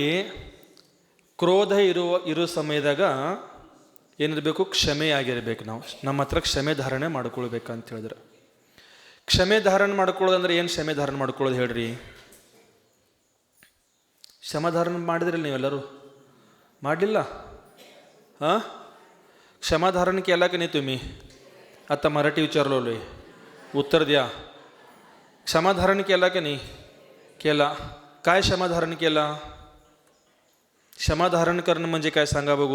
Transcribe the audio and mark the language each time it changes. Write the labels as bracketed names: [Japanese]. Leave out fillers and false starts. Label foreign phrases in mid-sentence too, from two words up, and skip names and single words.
[Kannada] ಕ್ರೋಧ ಇರೋ ಸಮಯದಾಗ ಏನಿರಬೇಕು? ಕ್ಷಮೆ ಆಗಿರ್ಬೇಕು. ನಮ್ಮ ಹತ್ರ ಕ್ಷಮೆ ಧಾರಣೆ ಮಾಡ್ಕೊಳ್ಬೇಕಂತ ಹೇಳಿದ್ರೆ, ಕ್ಷಮೆ ಧಾರಣೆ ಮಾಡ್ಕೊಳ್ಳೋದಂದ್ರೆ ಏನು? ಕ್ಷಮೆ ಧಾರಣೆ ಮಾಡ್ಕೊಳ್ಳೋದು ಹೇಳ್ರಿ. ಕ್ಷಮಾಧಾರಣೆ ಮಾಡಿದ್ರಲ್ಲ ನೀವೆಲ್ಲರೂ? ಮಾಡಲಿಲ್ಲ? [Marathi] क्षमाधारण केला की नाही तुम्ही? आता मराठी विचारलो, उत्तर द्या. क्षमाधारण केला की नाही? केला. काय क्षमाधारण केला? क्षमाधारण करणं म्हणजे काय सांगा बघू?